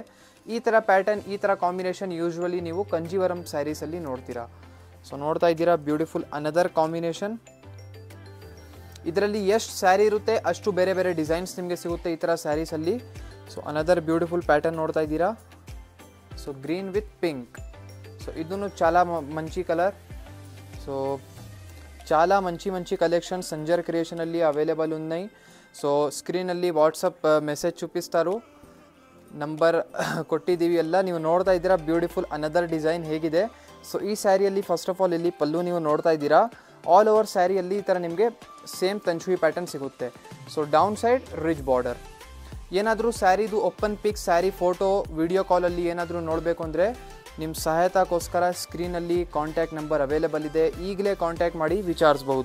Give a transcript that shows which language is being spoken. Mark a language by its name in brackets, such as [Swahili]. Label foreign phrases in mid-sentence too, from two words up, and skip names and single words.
[Kannada] ಈ ಥರ ಪ್ಯಾಟರ್ನ್, ಈ ಥರ ಕಾಂಬಿನೇಷನ್ ಯೂಶ್ವಲಿ ನೀವು ಕಂಜೀವರಂ ಸ್ಯಾರೀಸಲ್ಲಿ ನೋಡ್ತೀರಾ. ಸೊ ನೋಡ್ತಾ ಇದ್ದೀರಾ [English] beautiful another combination. [Kannada] ಇದರಲ್ಲಿ ಎಷ್ಟು ಸ್ಯಾರಿ ಇರುತ್ತೆ ಅಷ್ಟು ಬೇರೆ ಡಿಸೈನ್ಸ್ ನಿಮಗೆ ಸಿಗುತ್ತೆ ಈ ಥರ ಸ್ಯಾರೀಸಲ್ಲಿ. ಸೊ [English] another beautiful pattern [Kannada] ನೋಡ್ತಾ ಇದ್ದೀರಾ. ಸೊ [English] green with pink. [Kannada] ಸೊ ಇದನ್ನು [Telugu] చాలా మంచి కలర్. సో చాలా మంచి కలెక్షన్ సంజర్ క్రియేషನಲ್ಲಿ అవైలబుల్ ఉన్నాయి. [Kannada] సో స్క్రీನಲ್ಲಿ వాట్సాప్ ಮೆಸೇಜ್ చూపిస్తారు, ನಂಬರ್ ಕೊಟ್ಟಿದ್ದೀವಿ ಎಲ್ಲ. ನೀವು ನೋಡ್ತಾ ಇದ್ದೀರಾ [English] beautiful another design [Kannada] ಹೇಗಿದೆ. ಸೊ ಈ ಸ್ಯಾರಿಯಲ್ಲಿ [English] first of all [Kannada] ಇಲ್ಲಿ ಪಲ್ಲು ನೀವು ನೋಡ್ತಾ ಇದ್ದೀರಾ. [English] all over [Kannada] ಸ್ಯಾರಿಯಲ್ಲಿ ಈ ಥರ ನಿಮಗೆ ಸೇಮ್ ತಂಚುವಿ ಪ್ಯಾಟರ್ನ್ ಸಿಗುತ್ತೆ. [English] So down side rich border. [Kannada] ಏನಾದರೂ ಸ್ಯಾರಿದು [English] open pic, saree photo, [Kannada] ವಿಡಿಯೋ ಕಾಲಲ್ಲಿ ಏನಾದರೂ ನೋಡಬೇಕು ಅಂದರೆ ನಿಮ್ಮ ಸಹಾಯತಕ್ಕೋಸ್ಕರ ಸ್ಕ್ರೀನಲ್ಲಿ [English] contact number available [Kannada] ಇದೆ, ಈಗಲೇ ಕಾಂಟ್ಯಾಕ್ಟ್ ಮಾಡಿ ವಿಚಾರಿಸ್ಬೋದು.